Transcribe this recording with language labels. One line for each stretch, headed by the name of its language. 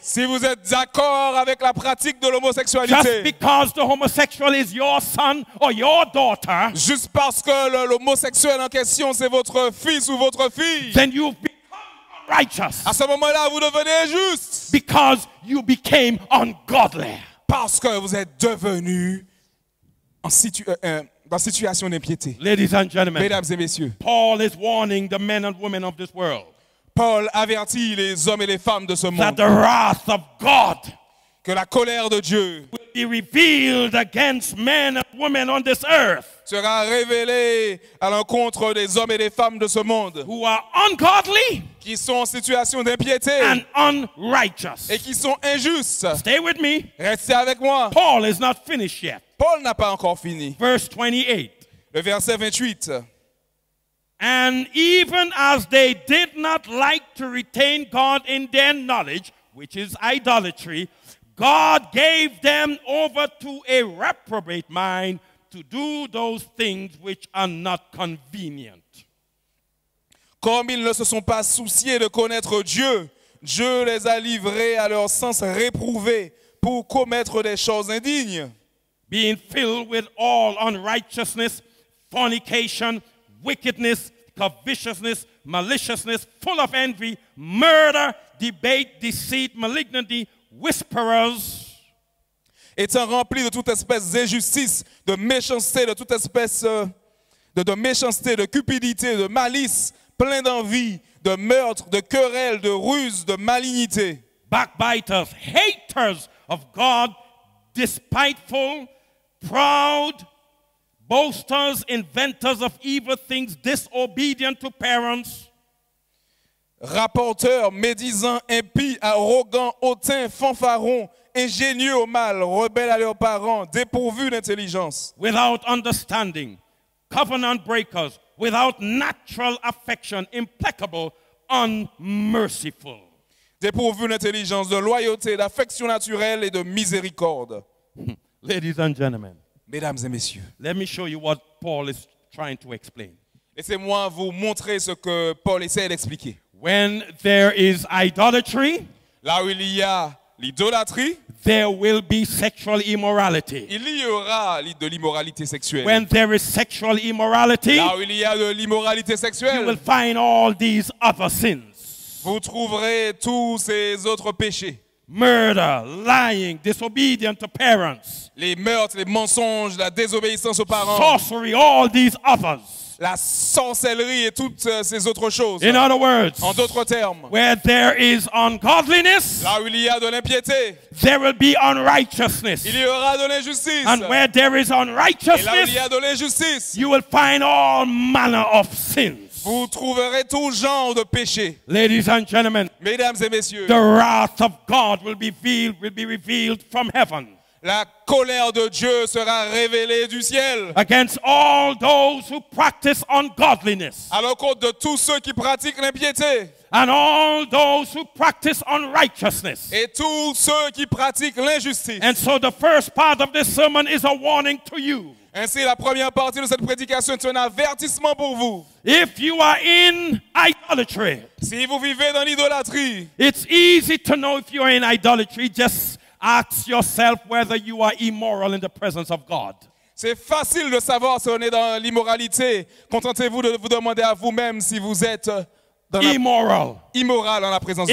French: Si vous êtes d'accord avec la pratique de
English: just
French: l'homosexualité,
English: because the homosexual is your son or your daughter,
French: juste parce que l'homosexuel en question c'est votre fils ou votre fille,
English: then you've become unrighteous
French: à ce moment-là vous devenez injuste
English: because you became ungodly.
French: parce que vous êtes devenu dans situation d'impiété.
English: Ladies and gentlemen,
French: Mesdames et messieurs,
English: Paul is warning the men and women of this world
French: Paul avertit les hommes et les femmes de ce
English: that the wrath of God
French: que la colère de Dieu
English: will be revealed against men and women on this earth
French: sera révélée à l'encontre des hommes et des femmes de ce monde
English: who are ungodly
French: qui sont en situation d'impiété
English: and unrighteous.
French: et qui sont injustes.
English: Stay with me.
French: Restez avec moi.
English: Paul is not finished yet.
French: Paul n'a pas encore fini.
English: Verse 28.
French: Le verset 28.
English: And even as they did not like to retain God in their knowledge, which is idolatry, God gave them over to a reprobate mind to do those things which are not convenient.
French: Comme ils ne se sont pas souciés de connaître Dieu, Dieu les a livrés à leur sens réprouvé pour commettre des choses indignes.
English: Being filled with all unrighteousness, fornication, wickedness, covetousness, maliciousness, full of envy, murder, debate, deceit, malignity, whisperers,
French: Étant remplis de toute espèce d'injustice, de méchanceté, de toute espèce de méchanceté, de cupidité, de malice, plein d'envie, de meurtre, de querelle, de ruse, de malignité.
English: backbiters, haters of God, despiteful, proud, boasters, inventors of evil things, disobedient to parents,
French: rapporteur, médisant, impie, arrogant, hautain, fanfaron, ingénieux au mal, rebelles à leurs parents, dépourvus d'intelligence,
English: without understanding, covenant breakers, without natural affection, implacable, unmerciful.
French: dépourvus d'intelligence, de loyauté, d'affection naturelle et de miséricorde.
English: Ladies and gentlemen,
French: Mesdames et messieurs,
English: let me show you what Paul is trying to explain.
French: laissez-moi vous montrer ce que Paul essaie d'expliquer.
English: When there is idolatry,
French: Là où il y a l'idolâtrie,
English: there will be sexual immorality.
French: il y aura de l'immoralité sexuelle.
English: When there is sexual immorality,
French: Là où il y a de l'immoralité
English: you will
French: sexuelle,
English: find all these other sins.
French: vous trouverez tous ces autres péchés.
English: Murder, lying, disobedient to parents,
French: Les meurtres, les mensonges, la désobéissance aux parents,
English: sorcery, all these others.
French: la sorcellerie et toutes ces autres choses.
English: In other words,
French: En d'autres termes,
English: where there is ungodliness,
French: là où il y a de l'impiété,
English: there will be unrighteousness.
French: il y aura de l'injustice.
English: And where there is
French: Et là où il
English: unrighteousness,
French: y a de l'injustice,
English: you will find all manner of sins.
French: vous trouverez tout genre de péchés.
English: Ladies and gentlemen,
French: Mesdames et messieurs,
English: the wrath of God will be revealed from heaven
French: la colère de Dieu sera révélée du ciel
English: against all those who practice ungodliness
French: à l'encontre de tous ceux qui pratiquent l'impiété
English: and all those who practice unrighteousness.
French: et tous ceux qui pratiquent l'injustice.
English: And so the first part of this sermon is a warning to you.
French: Ainsi, la première partie de cette prédication est un avertissement pour vous.
English: If you are in idolatry,
French: Si vous vivez dans l'idolâtrie,
English: it's easy to know if you are in idolatry. Just ask yourself whether you are immoral in the presence of God.
French: c'est facile de savoir si on est dans l'immoralité. Contentez-vous de vous demander à vous-même si vous êtes dans la
English: Immoral.
French: immoral en la présence de